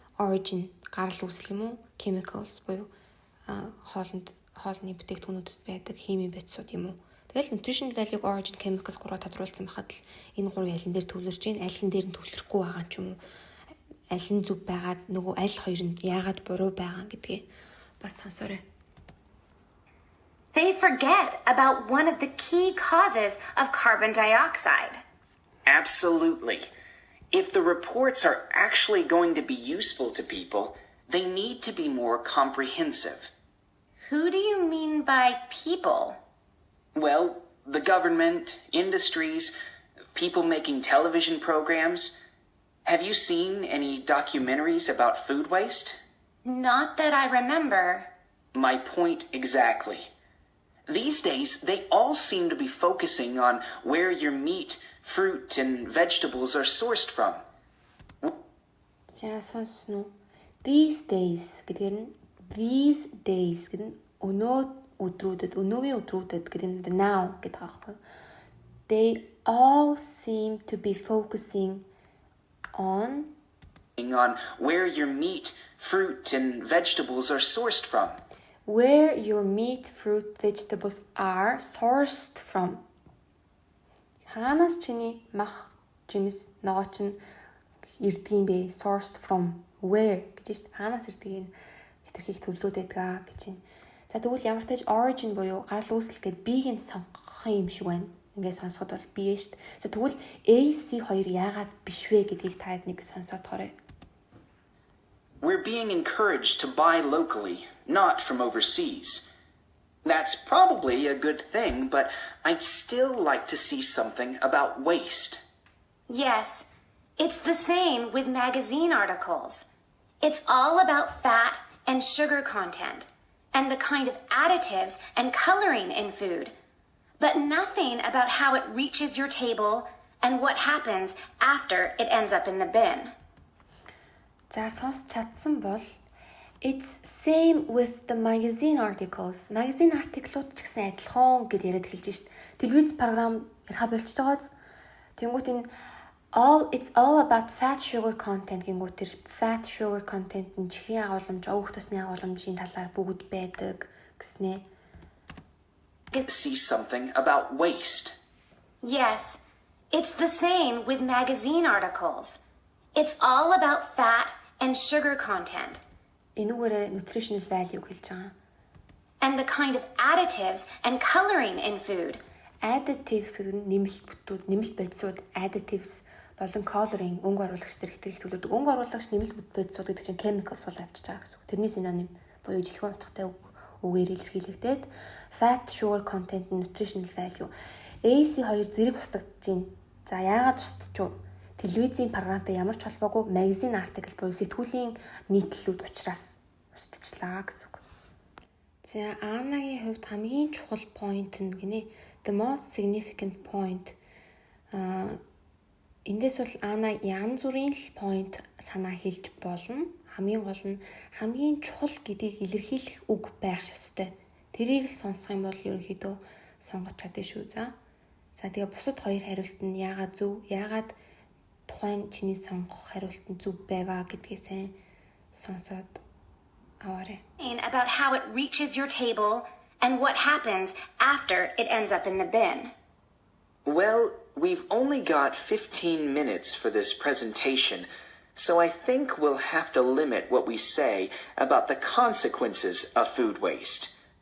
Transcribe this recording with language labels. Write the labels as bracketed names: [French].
[Mongolian] Origin гарал үүсэл юм уу? Chemicals буюу хоолны бүтээгдэхүүнүүдэд байдаг химийн бодисууд юм уу? Тэгэл nutritional value, origin, chemicals гурав тодруулсан байхад л энэ гурав ялан дээр төвлөрж гин, аль нь дээр нь төвлөрөхгүй байгаа ч юм уу? Аль нь зөв байгаад нөгөө аль хоёр нь яагаад буруу байгаа гэдгээ бас сонсоорой. [English] They forget about one of the key causes of carbon dioxide. Absolutely. If the reports are actually going to be useful to people, they need to be more comprehensive. Who do you mean by people? Well, the government, industries, people making television programs. Have you seen any documentaries about food waste? Not that I remember. My point exactly. These days, they all seem to be focusing on where your meat, fruit, and vegetables are sourced from. [Mongolian] За сонсно. These days гэдэг нь [English] these days [Mongolian] гэдэг нь өнөөгийн өдрүүдэд гэдэг нь now гэдэг аахгүй. [English] They all seem to be focusing on where your meat, fruit, and vegetables are sourced from. Where your meat, fruit, vegetables are sourced from. [Mongolian] Хаанаас чиний мах, жимс, ногооч нь ирдгийм бэ? [English] Sourced from. [Mongolian] Where гэж хаанаас ирдгийг хэтэрхийх төвлөрөөд байдгаа гэж байна. За тэгвэл ямар тааж origin буюу гарал үүсэл гээд B-г нь сонгох юм шиг байна. Ингээд сонсоход бол B шүү дээ. За тэгвэл [English] AC2 [Mongolian] яагаад биш вэ гэдгийг та хэд нэг сонсоод тоорой. [English] We're being encouraged to buy locally, not from overseas. That's probably a good thing, but I'd still like to see something about waste. Yes, it's the same with magazine articles. It's all about fat and sugar content and the kind of additives and coloring in food, but nothing about how it reaches your table and what happens after it ends up in the bin. [Mongolian] За сонсч чадсан бол [English] it's same with the magazine articles. [Mongolian] Magazine article-ууд ч гэсэн адилхан гэд яриад эхэлж шít. Телевиз програм ярих болчихж байгааз. Тэнгүүт энэ [English] it's all about fat sugar content [Mongolian] гингүүт тэр fat sugar content нь чихрийн агуулмж, өвөх тосны агуулмжийн талаар бүгд байдаг гэснэ. [English] See something about waste. Yes, it's the same with magazine articles. It's all about fat and sugar content. [Mongolian] Энүүгээр nutritional value хэлж байгаа. [English] And the kind of additives and coloring in food. [Mongolian] Additives гэдэг нь нэмэлт бодисууд, additives болон coloring өнгө оруулагч төр хэтэрхий төлөвлөдөг. Өнгө оруулагч нэмэлт бодисууд гэдэг чинь chemicals бол авчиж байгаа гэсэн үг. Тэрний синоним буюу жилхэн утгатай үгээр илэрхийлэгдээд fat sugar content nutritional value. AC2 зэрэг устгагдж байна. За яагаад устдаж вэ? Телевизийн програмтай ямар ч холбоогүй магазин артикл буюу сэтгүүлийн нийтлэлүүд учраас устдчихлаа гэсэн үг. За Анагийн хувьд хамгийн чухал point нь гинэ [English] the most significant point. [Mongolian] Эндээс бол Ана янз бүрийн point санаа хэлж болно. Хамгийн гол нь хамгийн чухал гэдгийг илэрхийлэх үг байх ёстой. Тэрийг л сонсох юм бол ерөнхийдөө сонгож чадсан шүү. За тэгээ бусад хоёр хариулт нь яагаад зөв, яагаад тухайн чиний сонгох хариулт нь зөв байваа гэдгээ сайн сонсоод аваарай. [English] About how it reaches your table and what happens after it ends up in the bin. Well, we've only got 15 minutes for this presentation, so I think we'll have to limit what we say about the consequences of food waste.